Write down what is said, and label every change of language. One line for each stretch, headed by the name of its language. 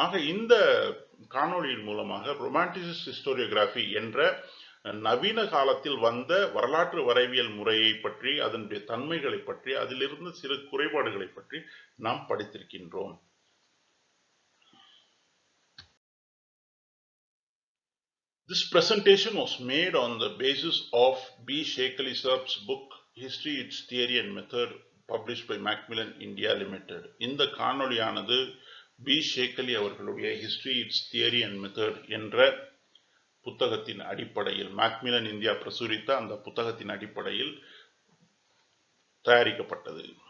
Tamil: ஆக இந்த காணொளியின் மூலமாக ரொமான்டிசிஸ்ட் ஹிஸ்டோரியோகிராஃபி என்ற நவீன காலத்தில் வந்த வரலாற்று வரைவியல் முறையை பற்றி, அதனுடைய தன்மைகளை பற்றி, அதிலிருந்து சிறு குறைபாடுகளை பற்றி நாம் படித்திருக்கின்றோம்.
English: This presentation was made on the basis of B. Shekeli-Sharp's book History, Its Theory and Method, published by Macmillan India Limited.
Tamil: இந்த காணொளியானது பி ஷேக்கலி அவர்களுடைய history it's theory and method என்ற புத்தகத்தின் அடிப்படையில், மேக்மிலன் இந்தியா பிரசுரித்த அந்த புத்தகத்தின் அடிப்படையில் தயாரிக்கப்பட்டது.